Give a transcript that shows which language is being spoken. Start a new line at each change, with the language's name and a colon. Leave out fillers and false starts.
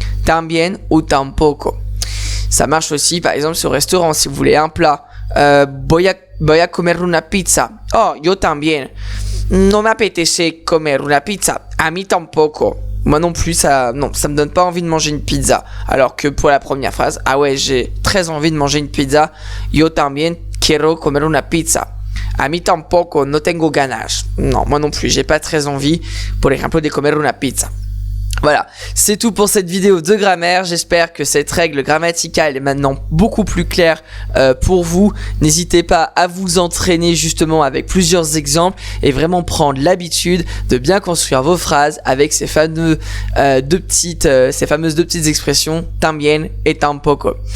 French: También ou tampoco. Ça marche aussi, par exemple, sur restaurant, si vous voulez un plat.
Spanish: Voy a comer una pizza. Oh, yo también. No me apetece comer una pizza. A mí tampoco.
French: Moi non plus, ça me donne pas envie de manger une pizza. Alors que pour la première phrase, ah ouais, j'ai très envie de manger une pizza.
Spanish: Yo también quiero comer una pizza. A mí tampoco, no tengo ganas.
French: Non, moi non plus, j'ai pas très envie,
Spanish: por ejemplo, de comer una pizza.
French: Voilà, c'est tout pour cette vidéo de grammaire. J'espère que cette règle grammaticale est maintenant beaucoup plus claire pour vous. N'hésitez pas à vous entraîner justement avec plusieurs exemples et vraiment prendre l'habitude de bien construire vos phrases avec ces fameuses deux petites expressions también et tampoco.